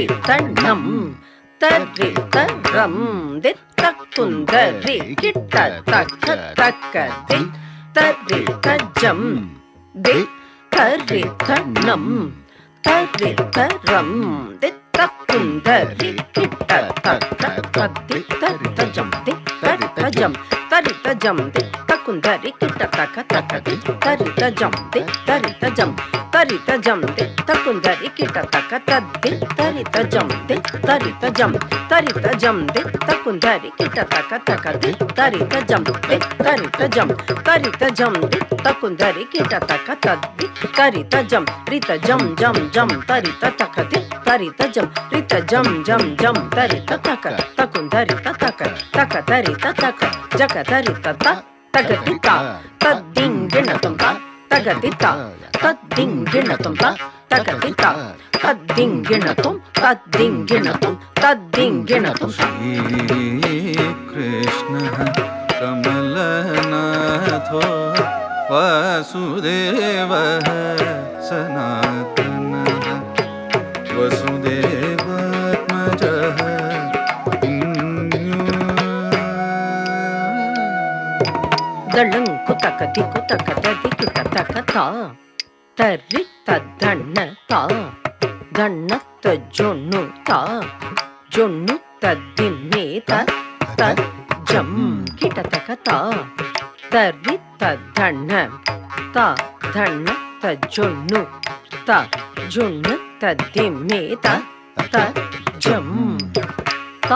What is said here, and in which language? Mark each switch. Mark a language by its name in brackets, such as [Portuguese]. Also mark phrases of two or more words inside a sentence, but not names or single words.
[Sanskrit] त नम त रि त रम दि त कुंद रि किट त क दि त रि त जम दि त रि त नम त रि त रम दि त कुंद रि किट त दि त रि त जम दि त रि त जम त रि त जम दि त कुंद रि किट त दि त रि त जम दि त रि त जम त रि त जम दि त कुंद रि किट त दि त रि त जम दि त रि त जम त रि त जम दि त कुंद रि किट त दि त रि त जम दि त रि त जम त रि त जम दि त कुंद रि किट त दि त रि त जम रि त जम जम जम त रि त दि त रि त जम रि त जम जम जम त रि त कुंद रि त त रि त जग त रि त तगति ता तद्दिंगिणतं ता तगति ता तद्दिंगिणतं ता तगति ता तद्दिंगिणतं तद्दिंगिणतं श्रीकृष्णः कमलनाथो वासुदेवः सनातनः वसुदेवात्मजः दळं कुतकति कुतकतति किटतकता तर्रि तद्धण्ण ता धण्णत जोण्णु ता जोण्णु तद्दिम्मे त जम किटतकता तर्रि तद्धण्ण ता धण्ण तज्जोण्णु ता जोण्णु तद्दिम्मे त जम ता